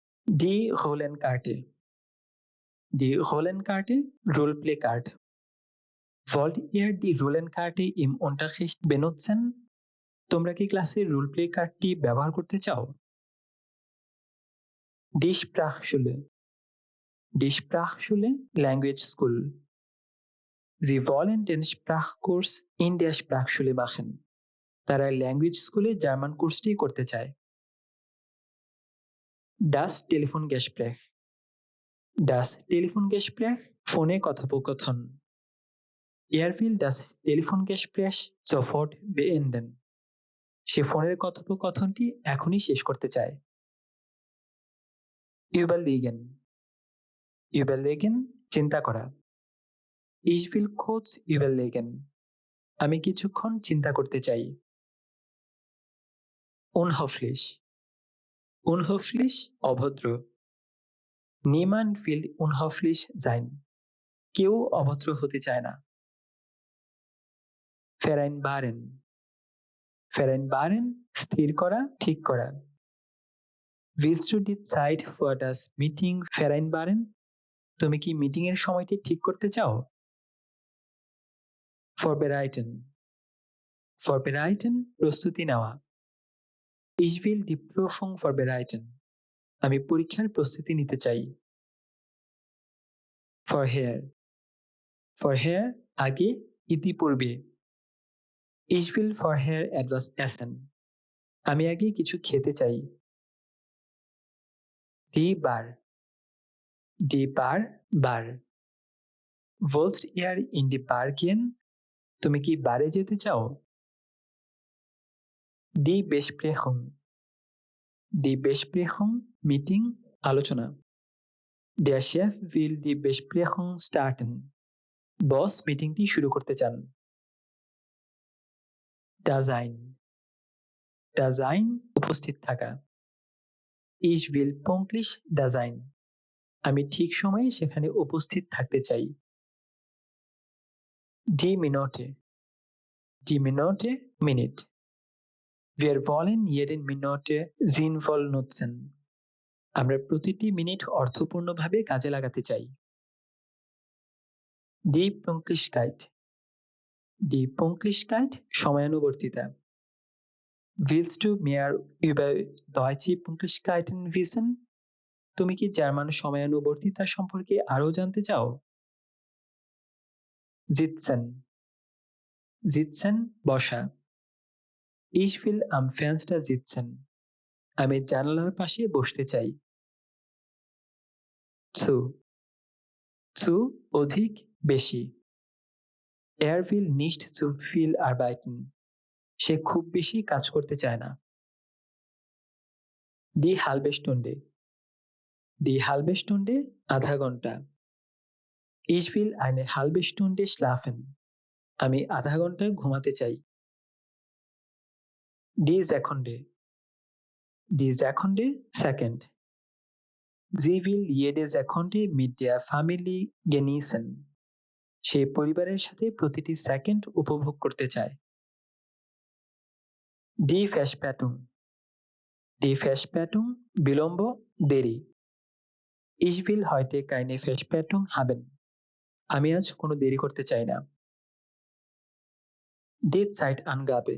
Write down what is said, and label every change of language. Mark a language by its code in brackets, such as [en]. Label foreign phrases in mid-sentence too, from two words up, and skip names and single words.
[de] Die Rollenkarte. Die Rollenkarte, Roleplay-Card. Wollt ihr die Rollenkarte im Unterricht benutzen? [bn] তোমরা কি ক্লাসে রোলপ্লে কার্ডটি ব্যবহার করতে চাও? [de] Die Sprachschule. Die Sprachschule, [en] Language School. [de] Sie wollen den Sprachkurs in der Sprachschule machen. [bn] তারা ল্যাঙ্গুয়েজ স্কুলে জার্মান কোর্সটি করতে চায়। [de] Das Telefongespräch. Das Telefongespräch, [bn] ফোনে কথোপকথন। [de] Er will das Telefongespräch sofort beenden. [bn] সে ফোনের কথোপকথনটি এখনই শেষ করতে চায়। [de] Überlegen. Überlegen, [bn] চিন্তা করা। [de] Ich will kurz überlegen. [bn] আমি কিছুক্ষণ চিন্তা করতে চাই। Unhöflich. [de] Unhöflich, অভদ্র। Niemand will unhöflich sein. [bn] কেউ অভদ্র হতে চায় না। Vereinbaren. [de] Vereinbaren, [bn] স্থির করা, ঠিক করা। [de] Willst du die Zeit für das Meeting vereinbaren? [bn] তুমি কি মিটিং এর সময়টি ঠিক করতে চাও? Vorbereiten. Vorbereiten, প্রস্তুতি নেওয়া। [de] Ich will die Prüfung vorbereiten. [bn] আমি পরীক্ষার প্রস্তুতি নিতে চাই। Vorher. [de] Vorher, [bn] আগে, ইতিপূর্বে। [de] Ich will vorher etwas essen. [bn] আমি আগে কিছু খেতে চাই। [de] Die Bar. Die Bar, বার। Wollt ihr in die Bar gehen? [bn] তুমি কি বারে যেতে চাও? [de] Die Besprechung. Die Besprechung, [bn] মিটিং, আলোচনা। [de] Der Chef will die Besprechung starten. [bn] বস মিটিংটি শুরু করতে চান। [de] Da sein. Da sein, [bn] উপস্থিত থাকা। [de] Ich will pünktlich da sein. [bn] আমি ঠিক সময়ে সেখানে উপস্থিত থাকতে চাই। [de] Die Minute. Die Minute, মিনিট। Wir wollen jede Minute sinnvoll nutzen. [bn] আমরা প্রতিটি মিনিট অর্থপূর্ণভাবে কাজে লাগাতে চাই। [de] Die Pünktlichkeit. Die Pünktlichkeit, সময়ানুবর্তিতা। Willst du mehr über deutsche Pünktlichkeiten wissen? [bn] তুমি কি জার্মান সময়ানুবর্তিতা সম্পর্কে আরো জানতে চাও? [de] Sitzen. Sitzen, বসা। Ich will am Fenster sitzen. [bn] আমি জানালার পাশে বসতে চাই। Zu. [de] Zu, [bn] অধিক, বেশি। [de] Er will nicht zu viel arbeiten. [bn] সে খুব বেশি কাজ করতে চায় না। [de] Die halbe Stunde. Die halbe Stunde, [bn] আধা ঘন্টা। [de] Ich will eine halbe Stunde schlafen. [bn] আমি আধা ঘন্টা ঘুমাতে চাই। [de] Die Sekunde. Die Sekunde, সেকেন্ড। Sie will jede Sekunde mit der Familie genießen. [bn] সে পরিবারের সাথে প্রতিটি সেকেন্ড উপভোগ করতে চায়। [de] Die Verspätung. Die Verspätung, [bn] বিলম্ব, দেরি। [de] Ich will heute keine Verspätung haben. [bn] আমি আজ কোনো দেরি করতে চাই না। [de] Die Zeitangabe.